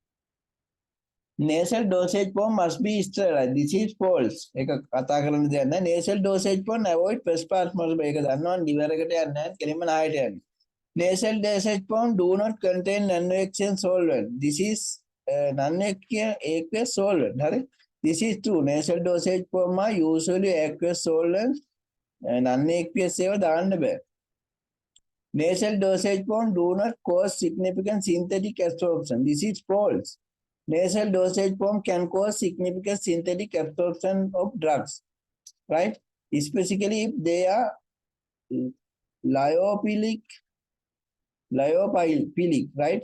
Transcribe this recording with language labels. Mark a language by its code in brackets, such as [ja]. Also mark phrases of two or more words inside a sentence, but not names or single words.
[en] Nasal dosage form must be sterile. This is false. [si] ඒක කතා කරන්න දෙයක් නැහැ. [en] Nasal dosage form avoid first pass must be. [si] ඒක දන්නවනේ liver එකට යන්නේ නැහැ. කෙලින්ම නහයට යන්නේ. [en] Nasal dosage form do not contain non-aqueous solvent. This is non-aqueous solvent. හරි? This is true. Nasal dosage form are usually aqueous solvents. [si] Non-aqueous ඒවා දාන්න බෑ. [en] Nasal dosage form do not cause significant synthetic absorption. This is false. Nasal dosage form can cause significant synthetic absorption of drugs, right? Especially if they are lyophilic, right?